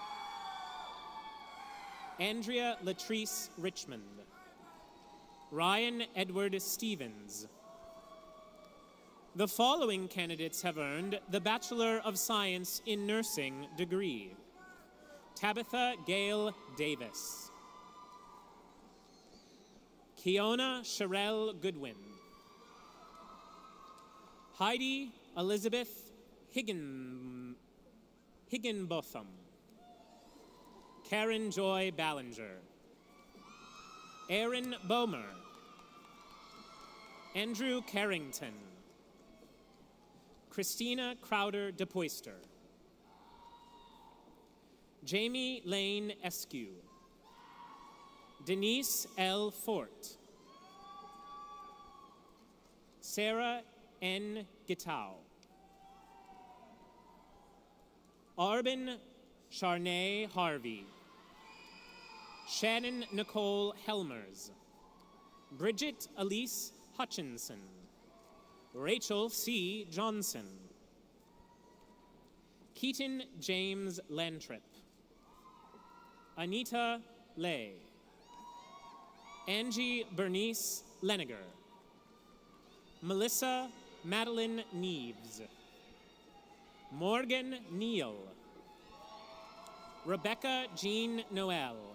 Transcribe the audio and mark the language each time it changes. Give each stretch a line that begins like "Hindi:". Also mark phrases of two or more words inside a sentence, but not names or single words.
English: Andrea Latrice Richmond. Ryan Edward Stevens. The following candidates have earned the Bachelor of Science in Nursing degree. Tabitha Gail Davis. Kiona Sherelle Goodwin. Heidi Elizabeth Higginbotham. Karen Joy Ballinger. Aaron Bomer. Andrew Carrington. Christina Crowder DePoyster. Jamie Lane Eskew. Denise L. Fort. Sarah N. Gitau. Arbin Charnay Harvey. Shannon Nicole Helmers. Bridget Elise Hutchinson. Rachel C. Johnson. Keaton James Lantrip. Anita Lay. Angie Bernice Leniger. Melissa Madeline Neves. Morgan Neal. Rebecca Jean Noel.